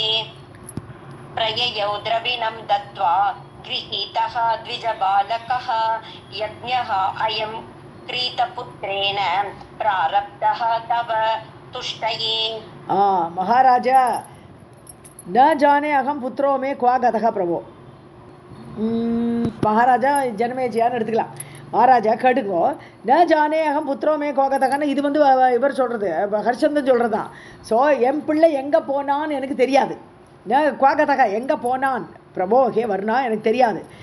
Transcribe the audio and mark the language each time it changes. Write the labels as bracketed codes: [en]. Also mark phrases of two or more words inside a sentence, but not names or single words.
[sa] प्रययौ द्रविणं दत्त्वा गृहीतः द्विजबालकः यज्ञः अयं क्रीतपुत्रेण प्रारब्धः तव तुष्टये. महाराजा न जाने अहम पुत्रो में क्वा गतः प्रभो. [ta] மகாராஜா ஜனமேஜியான்னு எடுத்துக்கலாம். மகாராஜா கேட்டுக்கோ, [sa] न जाने अहं पुत्रो मे [ta] கோகதகன்னு இது இவர் சொல்கிறது, ஹரிச்சந்திரன் சொல்கிறது தான். ஸோ என் பிள்ளை எங்கே போனான்னு எனக்கு தெரியாது. குவாகதக எங்கே போனான் [sa] प्रभो हे वरुण [ta] எனக்கு தெரியாது.